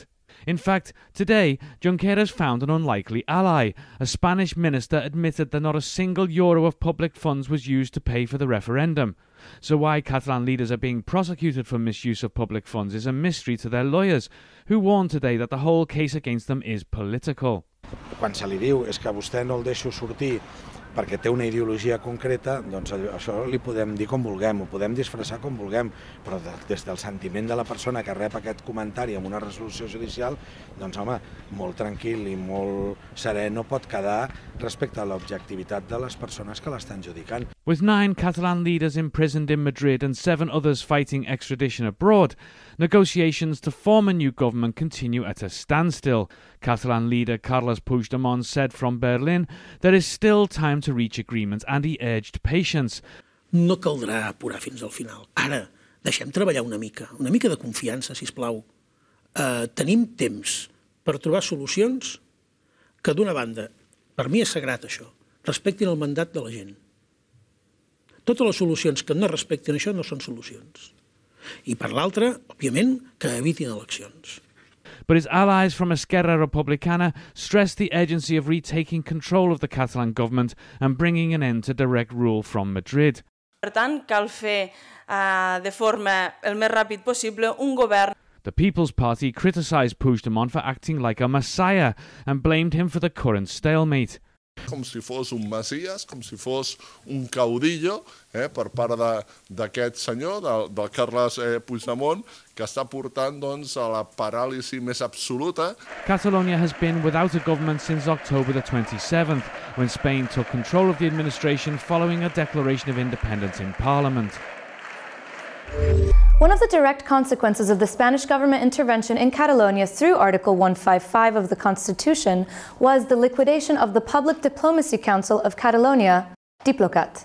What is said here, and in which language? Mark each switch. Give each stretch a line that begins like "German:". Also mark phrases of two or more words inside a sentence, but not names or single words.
English: In fact, today, Junqueras found an unlikely ally. A Spanish minister admitted that not a single euro of public funds was used to pay for the referendum. So why Catalan leaders are being prosecuted for misuse of public funds is a mystery to their lawyers, who warned today that the whole case against them is political.
Catalan: Quan se li diu és que vostè no el deixo sortir perquè té una ideologia concreta, doncs això li podem dir com vulguem, ho podem disfressar com vulguem, però des del sentiment de la persona que rep aquest comentari amb una resolució judicial, doncs home, molt tranquil i molt serè no pot quedar respecte a l'objectivitat de les persones que l'estan judicant.
English: With 9 Catalan leaders imprisoned in Madrid and 7 others fighting extradition abroad, negotiations to form a new government continue at a standstill. Catalan leader Carles Puigdemont said from Berlin there is still time to reach agreement, and he urged patience.
Catalan: No caldrà apurar fins al final. Ara, deixem treballar una mica de confiança, sisplau. Tenim temps per trobar solucions que, d'una banda, per mi és sagrat això, respectin el mandat de la gent. Totes les solucions que no respectin això no són solucions. I per l'altra, òbviament, que evitin eleccions.
English: But his allies from Esquerra Republicana stressed the urgency of retaking control of the Catalan government and bringing an end to direct rule from Madrid.
Catalan: Per tant, cal fer de forma el més ràpid possible un govern.
English: The People's Party criticised Puigdemont for acting like a messiah and blamed him for the current stalemate.
Catalan: Com si fos un messies, com si fos un caudillo per part d'aquest senyor, del Carles Puigdemont, que està portant a la paràlisi més absoluta.
English: Catalonia has been without a government since October the 27th, when Spain took control of the administration following a declaration of independence in Parliament. One of the direct consequences of the Spanish government intervention in Catalonia through Article 155 of the Constitution was the liquidation of the Public Diplomacy Council of Catalonia, Diplocat.